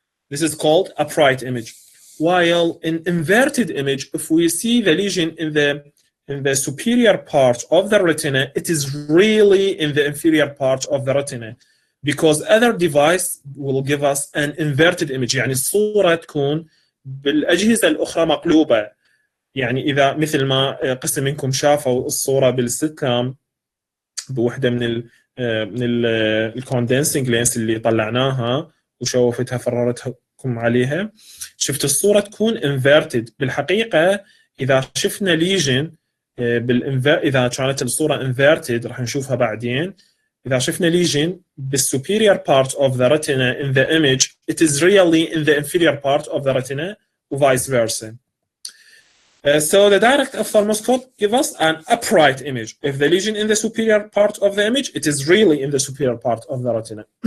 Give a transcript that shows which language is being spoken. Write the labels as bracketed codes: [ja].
[en] This is called upright image. While in inverted image, if we see the lesion in the superior part of the retina, it is really in the inferior part of the retina, because other device will give us an inverted image. [ar] يعني الصورة تكون بالأجهزة الأخرى مقلوبة. يعني إذا مثل ما قسم منكم شافوا الصورة بالستام بوحدة من الكوندنسنج لينس اللي طلعناها وشوفتها فررتكم عليها، شفت الصورة تكون inverted. بالحقيقة إذا شفنا ليجن إذا كانت الصورة inverted راح نشوفها بعدين. إذا شفنا ليجن [en] بالsuperior part of the retina in the image, it is really in the inferior part of the retina, or vice versa. So the direct ophthalmoscope gives us an upright image. If the lesion in the superior part of the image, it is really in the superior part of the retina.